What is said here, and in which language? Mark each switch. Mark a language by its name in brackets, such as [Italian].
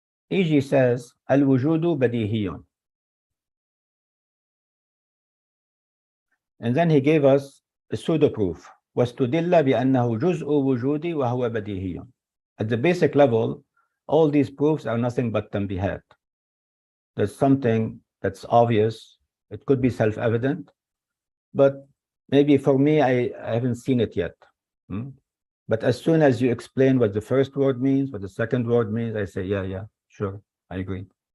[English] EG says, [Arabic] الوجود بديهي. [English] And then he gave us a pseudo proof. [Arabic] واستدل بأنه جزء وجودي وهو بديهي. [English] At the basic level, all these proofs are nothing but تنبيهات. There's something that's obvious. It could be self-evident, but maybe for me, I haven't seen it yet. But as soon as you explain what the first word means, what the second word means, I say, yeah, sure, I agree.